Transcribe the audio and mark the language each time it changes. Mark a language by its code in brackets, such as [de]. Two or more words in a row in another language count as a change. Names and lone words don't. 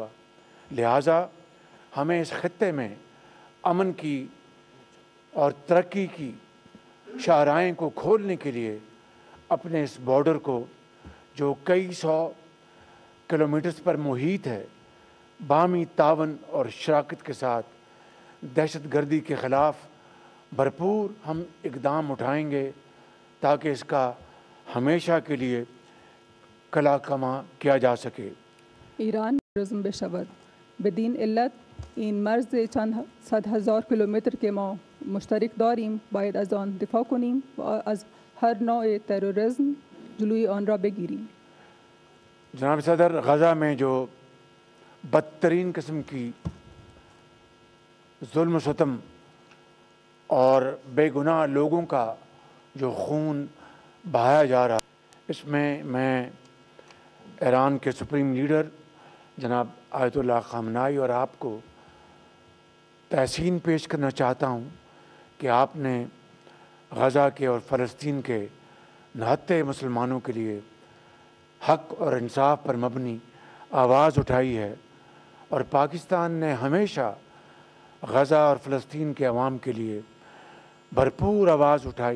[ur] لہٰذا ہمیں اس خطے میں امن کی اور ترقی کی شاہراہیں کو کھولنے کے لیے اپنے اس بارڈر کو جو کئی سو کلومیٹرز پر محیط ہے، باہمی تعاون اور شراکت کے ساتھ دہشت گردی کے خلاف بھرپور ہم اقدام اٹھائیں گے تاکہ اس کا ہمیشہ کے لیے کلا کما کیا جا سکے۔ [fa] ایران تروریسم بشود بدین علت این مرز چند صد هزار کیلومتر که ما مشترک داریم باید از آن دفاع کنیم و از هر نوع تروریسم جلوی آن را بگیریم۔ [ur] جناب صدر، غزہ میں جو بدترین قسم کی ظلم و ستم اور بے گناہ لوگوں کا جو خون بہایا جا رہا ہے، اس میں ایران کے سپریم لیڈر جناب آیت اللہ خامنائی اور آپ کو تحسین پیش کرنا چاہتا ہوں کہ آپ نے غزہ کے اور فلسطین کے نہتے مسلمانوں کے لیے حق اور انصاف پر مبنی آواز اٹھائی ہے، اور پاکستان نے ہمیشہ غزہ اور فلسطین کے عوام کے لیے بھرپور آواز اٹھائی۔